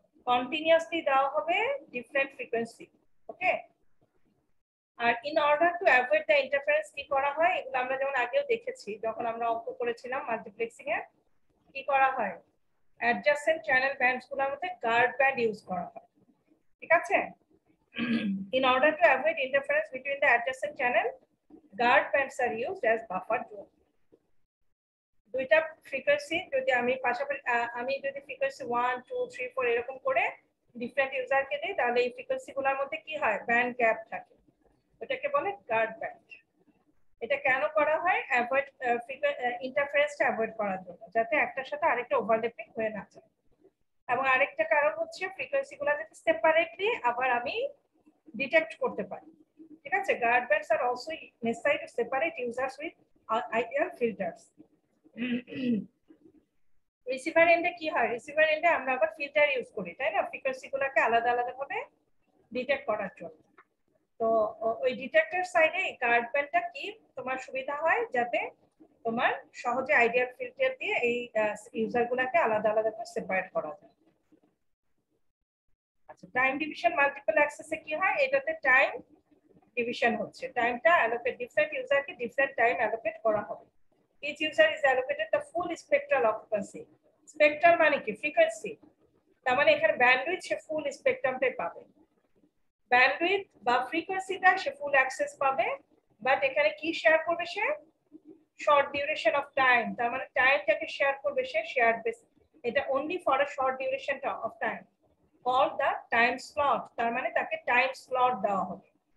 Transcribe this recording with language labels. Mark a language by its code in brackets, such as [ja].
[bn] Continuously দেওয়া হবে different frequency. Okay, আর [en] in order to avoid the interference [bn] কি করা হয়, এগুলো আমরা যেমন আগেও দেখেছি যখন আমরা অঙ্ক করেছিলাম মাল্টিপ্লেক্সিং এ, কি করা হয় অ্যাডজাসেন্ট চ্যানেল ব্যান্ডস গুলোর মধ্যে গার্ড ব্যান্ড ইউজ করা হয়। ঠিক আছে, [en] in order to avoid interference between the adjacent channel, guard bands are used as buffer zone. [bn] দুইটা ফ্রিকোয়েন্সি যদি আমি পাশাপাশি আমি যদি ফ্রিকোয়েন্সি 1 2 3 4 এরকম করে ডিফারেন্ট ইউজারকে দেই, তাহলে এই ফ্রিকোয়েন্সিগুলোর মধ্যে কি হয় ব্যান্ড গ্যাপ থাকে, ওটাকে বলে গার্ড ব্যান্ড। এটা কেন করা হয়, অ্যাভয়েড ইন্টারফারেন্সটা অ্যাভয়েড করার জন্য, যাতে একটার সাথে আরেকটা ওভারল্যাপিং হয়ে না যায়। এবং আরেকটা কারণ হচ্ছে ফ্রিকোয়েন্সিগুলো যাতে সেপারেটলি আবার আমি ডিটেক্ট করতে পারি। ঠিক আছে, [en] Guard bands are also necessary to separate users with ideal filters. [bn] Receiver এন্ডে কি হয়, রিসিভার এন্ডে আমরা আবার ফিল্টার ইউজ করি, তাই না, ফ্রিকোয়েন্সিগুলোকে আলাদা আলাদা ভাবে ডিটেক্ট করার জন্য। তো ওই ডিটেক্টর সাইডে গার্ড ব্যান্ডটা কি তোমার সুবিধা হয়, যাতে তোমার সহজে আইডিয়াল ফিল্টার দিয়ে এই ইউজারগুলোকে আলাদা আলাদা করে সেপারেট করা যায়। আচ্ছা, টাইম ডিভিশন মাল্টিপল অ্যাক্সেসে কি হয়, এটাতে টাইম ডিভিশন হচ্ছে, টাইমটা allocate different ইউজারকে different time allocate করা হবে। [en] Each user is allocated the full spectral occupancy. [bn] Spectral মানে কি ফ্রিকোয়েন্সি, তার মানে এখানে ব্যান্ডউইথ সে ফুল স্পেকট্রামটাই পাবে, ব্যান্ডউইথ বা ফ্রিকোয়েন্সিটা সে ফুল অ্যাক্সেস পাবে, বাট এখানে কি শেয়ার করবে সে শর্ট ডিউরেশন অফ টাইম, তার মানে টাইমটাকে শেয়ার করবে সে শেয়ার বেস, এটা [en] only for a short duration of time call the time slot, [bn] তার মানে তাকে টাইম স্লট দেওয়া হবে।